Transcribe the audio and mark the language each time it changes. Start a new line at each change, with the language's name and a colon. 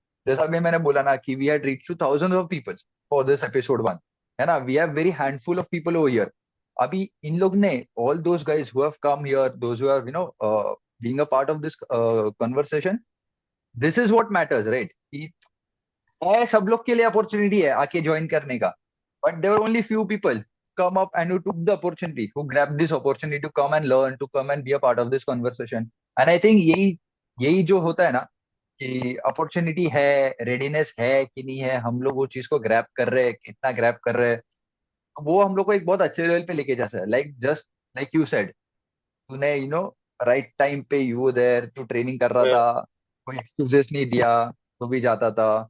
Hindi: जैसा अभी मैंने बोला ना कि
English: we had reach two thousands of people for this episode 1,
Hindi: है ना,
English: We have very handful of people over here.
Hindi: अभी इन लोग ने,
English: All those guys who have come here, those who are being a part of this conversation, this is what matters, right?
Hindi: कि है, सब लोग के लिए अपॉर्चुनिटी है आके ज्वाइन करने का,
English: But there only few people come up and who took the opportunity, who grabbed this opportunity to come and learn, to come and be a part of this conversation. And I think
Hindi: यही यही जो होता है ना, कि opportunity है, readiness है कि नहीं है, हम लोग वो चीज को ग्रैब कर रहे हैं, कितना ग्रैब कर रहे हैं, तो वो हम लोग को एक बहुत अच्छे लेवल पे लेके जा सकता है।
English: like just like you said,
Hindi: तूने राइट टाइम पे
English: you there,
Hindi: तू ट्रेनिंग कर रहा था, कोई एक्सक्यूजेस नहीं दिया, तो भी जाता था।